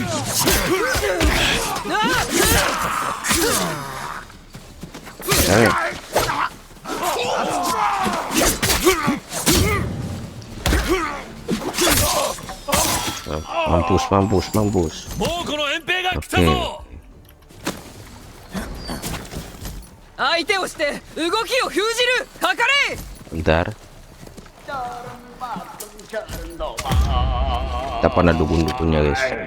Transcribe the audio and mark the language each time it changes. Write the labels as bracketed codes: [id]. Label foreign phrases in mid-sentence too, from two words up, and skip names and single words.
[id] Mampus, mampus, mampus. [ja] 猛虎の遠兵が来た [id] Oke. [ja] ぞ。相手をして動きを封じる。かかれ。 [id] Bentar. Kita pada dukun-dukunnya guys.